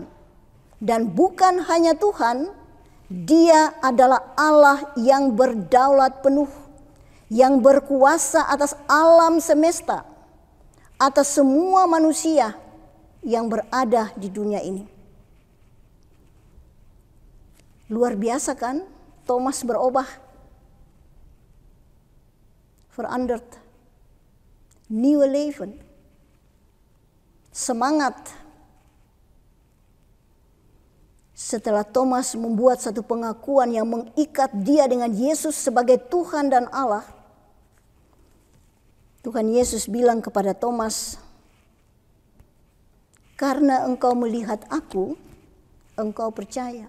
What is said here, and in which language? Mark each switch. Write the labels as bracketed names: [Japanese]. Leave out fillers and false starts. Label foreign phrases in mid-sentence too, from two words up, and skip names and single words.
[Indonesian] Dan bukan hanya Tuhan, Dia adalah Allah yang berdaulat penuh, yang berkuasa atas alam semesta, atas semua manusia yang berada di dunia ini. Luar biasa kan? Thomas berubah. [Dutch] Veranderd. Nieuwe leven. [Indonesian] Semangat. Setelah Thomas membuat satu pengakuan yang mengikat dia dengan Yesus sebagai Tuhan dan Allah, Tuhan Yesus bilang kepada Thomas, "Karena engkau melihat aku, engkau percaya.